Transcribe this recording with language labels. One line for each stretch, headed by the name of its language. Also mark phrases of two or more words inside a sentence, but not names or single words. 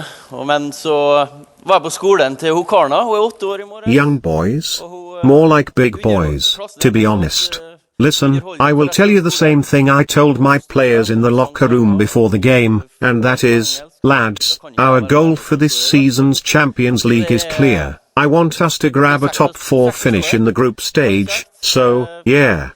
Norwegian: Men så var jeg på skolen til hun Karna, hun 8 år I morgen.
English: Young boys? More like big boys, to be honest. Listen, I will tell you the same thing I told my players in the locker room before the game, and that is, lads, our goal for this season's Champions League is clear. I want us to grab a top 4 finish in the group stage, so, yeah.